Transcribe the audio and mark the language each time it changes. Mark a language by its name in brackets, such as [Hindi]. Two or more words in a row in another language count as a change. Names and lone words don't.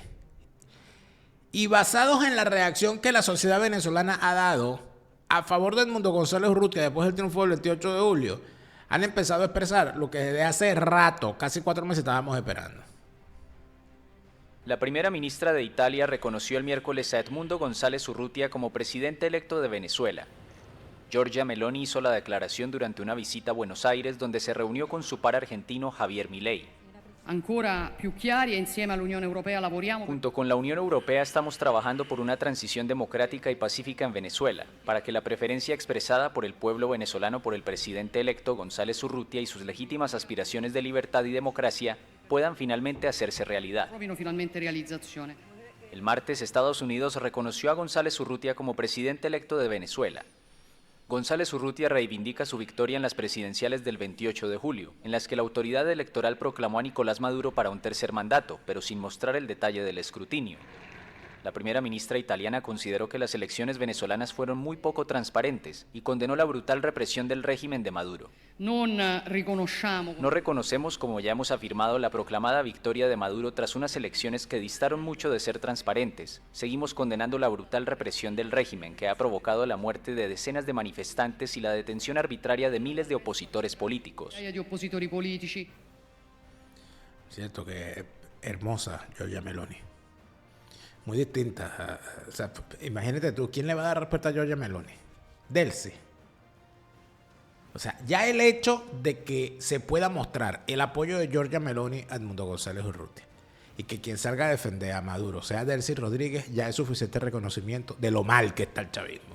[Spanish] Y basados en la reacción que la sociedad venezolana ha dado a favor de Edmundo González Urrutia después del triunfo del 28 de julio, han empezado a expresar lo que desde hace rato, casi 4 meses, estábamos esperando. La primera ministra de Italia reconoció el miércoles a Edmundo González Urrutia como presidente electo de Venezuela. Giorgia Meloni hizo la declaración durante una visita a Buenos Aires, donde se reunió con su par argentino Javier Milei. [Italian] Ancora più chiari e insieme all'Unione Europea lavoriamo. [Spanish] Junto con la Unión Europea estamos trabajando por una transición democrática y pacífica en Venezuela, para que la preferencia expresada por el pueblo venezolano por el presidente electo González Urrutia y sus legítimas aspiraciones de libertad y democracia puedan finalmente hacerse realidad. [Italian] Trovino finalmente realizzazione. [Spanish] El martes, Estados Unidos reconoció a González Urrutia como presidente electo de Venezuela. González Urrutia reivindica su victoria en las presidenciales del 28 de julio, en las que la autoridad electoral proclamó a Nicolás Maduro para un tercer mandato, pero sin mostrar el detalle del escrutinio. La primera ministra italiana consideró que las elecciones venezolanas fueron muy poco transparentes y condenó la brutal represión del régimen de Maduro. No reconocemos, como ya hemos afirmado, la proclamada victoria de Maduro tras unas elecciones que distaron mucho de ser transparentes. Seguimos condenando la brutal represión del régimen que ha provocado la muerte de decenas de manifestantes y la detención arbitraria de miles de opositores políticos. [Italian] Di oppositori politici. [Spanish] Cierto que hermosa Giorgia Meloni. Muy distinta. O sea, imagínate tú, ¿quién le va a dar respuesta a Giorgia Meloni? Delcy. O sea, ya el hecho de que se pueda mostrar el apoyo de Giorgia Meloni a Edmundo González Urrutia y que quien salga a defender a Maduro sea Delcy Rodríguez, ya es suficiente reconocimiento de lo mal que está el chavismo.